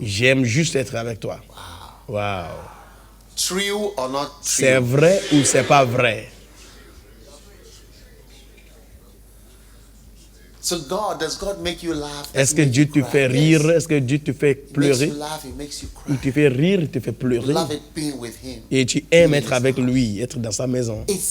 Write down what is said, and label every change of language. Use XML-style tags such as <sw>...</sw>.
<fr>J'aime juste être avec toi.</fr> <en>Wow. True or not true?</en> <fr>C'est vrai ou c'est pas vrai?</fr> <en>So does God make you laugh?</en> <fr>Est-ce que Dieu te fait rire? Est-ce que Dieu te fait pleurer? Il te fait rire, il te fait pleurer. Et tu aimes être avec lui, être dans sa maison.</fr>